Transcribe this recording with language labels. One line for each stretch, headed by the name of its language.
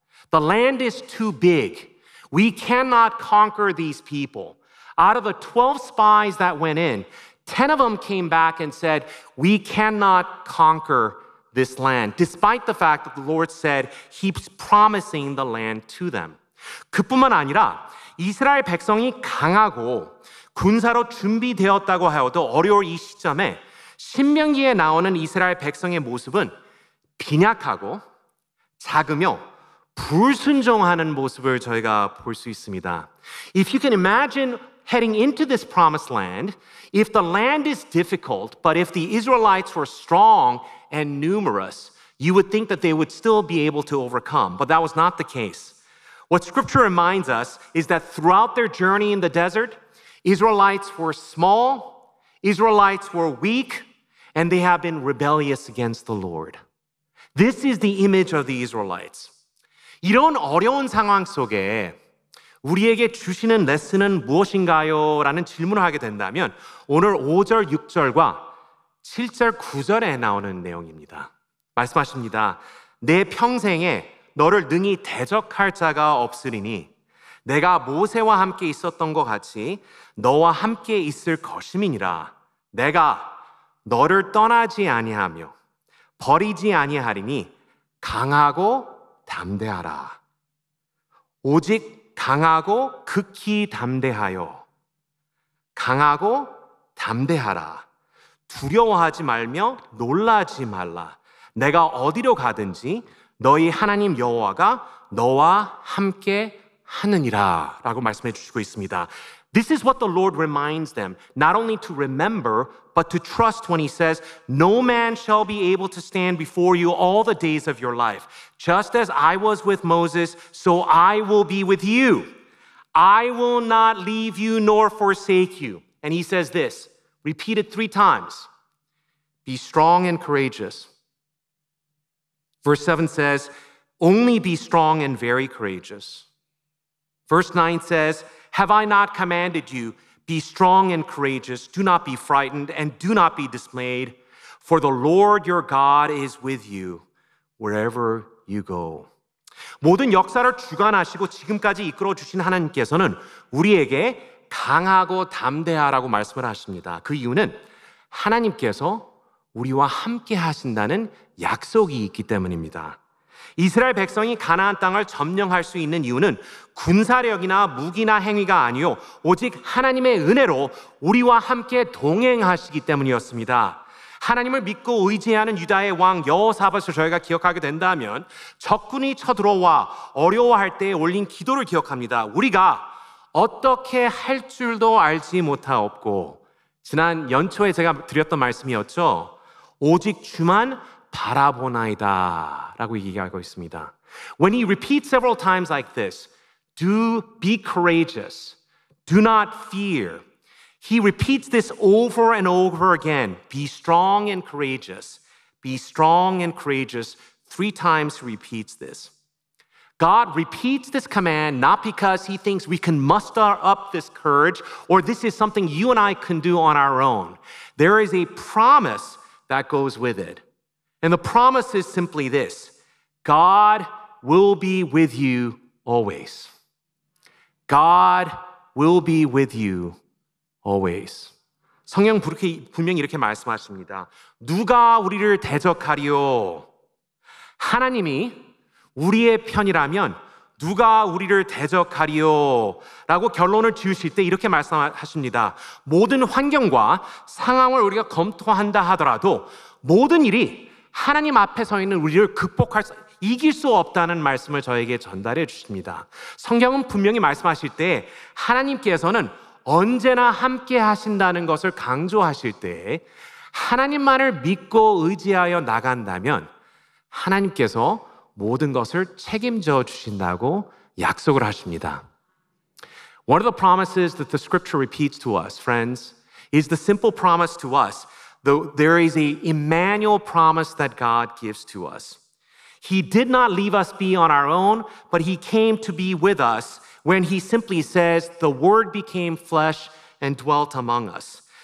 English: The land is too big. We cannot conquer these people." Out of the 12 spies that went in, 10 of them came back and said, "We cannot conquer this land," despite the fact that the Lord said He's promising the land to them.
Korean: 그뿐만 아니라 이스라엘 백성이 강하고 군사로 준비되었다고 하여도 어려울 이 시점에 신명기에 나오는 이스라엘 백성의 모습은 빈약하고 작으며 불순종하는 모습을 저희가 볼 수 있습니다.
English: If you can imagine heading into this promised land, if the land is difficult, but if the Israelites were strong and numerous, you would think that they would still be able to overcome. But that was not the case. What Scripture reminds us is that throughout their journey in the desert, Israelites were small, Israelites were weak, and they have been rebellious against the Lord. This is the image of the Israelites.
Korean: 이런 어려운 상황 속에 우리에게 주시는 레슨은 무엇인가요? 라는 질문을 하게 된다면 오늘 5절, 6절과 7절, 9절에 나오는 내용입니다. 말씀하십니다. 내 평생에 너를 능히 대적할 자가 없으리니 내가 모세와 함께 있었던 것 같이 너와 함께 있을 것임이니라. 내가 너를 떠나지 아니하며 버리지 아니하리니 강하고 담대하라. 오직 강하고 극히 담대하여 강하고 담대하라. 두려워하지 말며 놀라지 말라. 내가 어디로 가든지 너희 하나님 여호와가 너와 함께 하느니라 라고 말씀해 주시고 있습니다.
English: This is what the Lord reminds them, not only to remember, but to trust when He says, "No man shall be able to stand before you all the days of your life. Just as I was with Moses, so I will be with you. I will not leave you nor forsake you." And He says this, repeated 3 times, "Be strong and courageous." Verse 7 says, "Only be strong and very courageous." Verse 9 says, "Have I not commanded you? Be strong and courageous. Do not be frightened and do not be dismayed. For the Lord your God is with you wherever you go."
Korean: 모든 역사를 주관하시고 지금까지 이끌어 주신 하나님께서는 우리에게 강하고 담대하라고 말씀을 하십니다. 그 이유는 하나님께서 우리와 함께 하신다는 약속이 있기 때문입니다. 이스라엘 백성이 가나안 땅을 점령할 수 있는 이유는 군사력이나 무기나 행위가 아니요 오직 하나님의 은혜로 우리와 함께 동행하시기 때문이었습니다. 하나님을 믿고 의지하는 유다의 왕 여호사밧을 저희가 기억하게 된다면 적군이 쳐들어와 어려워할 때 올린 기도를 기억합니다. 우리가 어떻게 할 줄도 알지 못하옵고, 지난 연초에 제가 드렸던 말씀이었죠. 오직 주만 바라보나이다 라고 얘기하고 있습니다.
English: When he repeats several times like this, do be courageous, do not fear. He repeats this over and over again. Be strong and courageous. Be strong and courageous. 3 times he repeats this. God repeats this command not because He thinks we can muster up this courage or this is something you and I can do on our own. There is a promise that goes with it. And the promise is simply this: God will be with you always. God will be with you always.
Korean: 성경 분명히 이렇게 말씀하십니다. 누가 우리를 대적하리요? 하나님이 우리의 편이라면 누가 우리를 대적하리요? 라고 결론을 지으실 때 이렇게 말씀하십니다. 모든 환경과 상황을 우리가 검토한다 하더라도 모든 일이 하나님 앞에 서 있는 우리를 이길 수 없다는 말씀을 저에게 전달해 주십니다. 성경은 분명히 말씀하실 때 하나님께서는 언제나 함께 하신다는 것을 강조하실 때 하나님만을 믿고 의지하여 나간다면 하나님께서 모든 것을 책임져 주신다고 약속을 하십니다.
English: One of the promises that the scripture repeats to us, friends, is the simple promise to us. There is a Emmanuel promise that God gives to us. He did not leave us be on our own, but he came to be with us when he simply says, the word became flesh and dwelt among us.